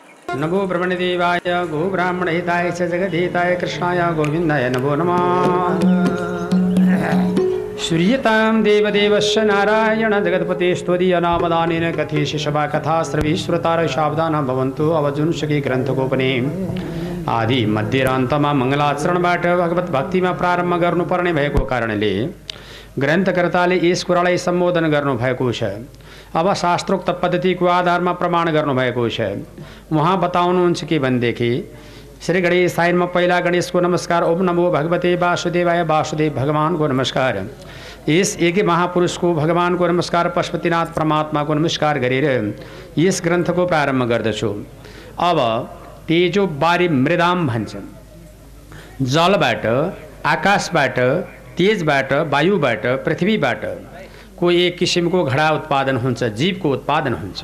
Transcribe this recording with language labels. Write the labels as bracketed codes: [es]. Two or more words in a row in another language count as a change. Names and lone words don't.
[sa] नमो ब्रह्मणदेवाय गो ब्राह्मणहिताय च जगद्धिताय कृष्णाय गोविन्दाय नमो नमः। श्रूयतां देवदेवस्य नारायण जगत्पतेस्त्वदीय नामदानेन कथयसि सभा कथा श्रवीश्वरतार सावधान भवन्तु। [ne] अवजुंसकी ग्रन्थकोपने आदि मध्यरान्तमा मङ्गलाचरणबाट भगवत भक्तिमा प्रारम्भ गर्नुपर्ने भएको कारणले ग्रन्थकर्ताले यस कुरालाई सम्बोधन गर्नुभएको छ। अब शास्त्रोक्त पद्धतिको आधारमा प्रमाण गर्नुभएको छ। उहाँ बताउनुहुन्छ कि भनेदेखि श्री गणेश साइनमा पहिला गणेशको नमस्कार, [sa] ओम नमो भगवते वासुदेवाय, [ne] वासुदेव भगवानको नमस्कार। यस एक महापुरुषको भगवानको नमस्कार, पशुपतिनाथ परमात्माको नमस्कार गरेर यस ग्रन्थको प्रारम्भ गर्दछु। अब [sa] तेजो बारी मृदाम [ne] भन्छ। जलबाट, आकाशबाट, तेजबाट, वायुबाट, पृथ्वीबाट को एक किसिमको घडा उत्पादन हुन्छ, जीवको उत्पादन हुन्छ।